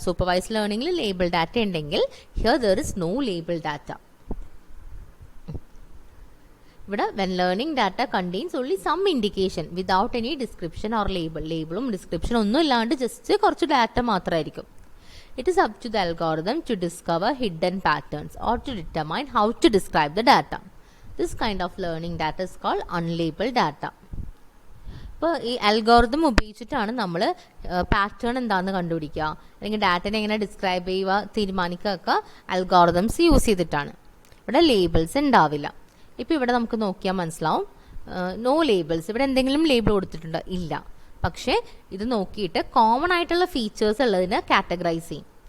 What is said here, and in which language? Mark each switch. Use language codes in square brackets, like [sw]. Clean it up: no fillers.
[ml] Supervise ലേണിംഗിൽ label data ഉണ്ടെങ്കിൽ [en] Here there is no label data. ഇവിടെ when learning data contains only some indication without any description or label. [ml] ലേബിളും description ഒന്നും ഇല്ലാണ്ട് just കുറച്ച് data മാത്രമായിരിക്കും. [en] It is up to the algorithm to discover hidden patterns or to determine how to describe the data. This kind of learning data is called unlabeled data. [ml] അപ്പോൾ ഈ algorithm ഉപയോഗിച്ചിട്ടാണ് നമ്മൾ pattern എന്താണെന്ന് കണ്ടുപിടിക്കുക, അല്ലെങ്കിൽ ഡാറ്റനെ എങ്ങനെ ഡിസ്ക്രൈബ് ചെയ്യുക തീരുമാനിക്കുക അൽഗോറിതംസ് യൂസ് ചെയ്തിട്ടാണ്. ഇവിടെ ലേബിൾസ് ഉണ്ടാവില്ല. ഇപ്പോൾ ഇവിടെ നമുക്ക് നോക്കിയാൽ മനസ്സിലാവും, [en] No labels. [ml] ഇവിടെ എന്തെങ്കിലും ലേബിൾ കൊടുത്തിട്ടുണ്ടോ? ഇല്ല. പക്ഷേ ഇത് നോക്കിയിട്ട് കോമൺ ആയിട്ടുള്ള ഫീച്ചേഴ്സ് ഉള്ളതിനെ കാറ്റഗറൈസ് ചെയ്യും.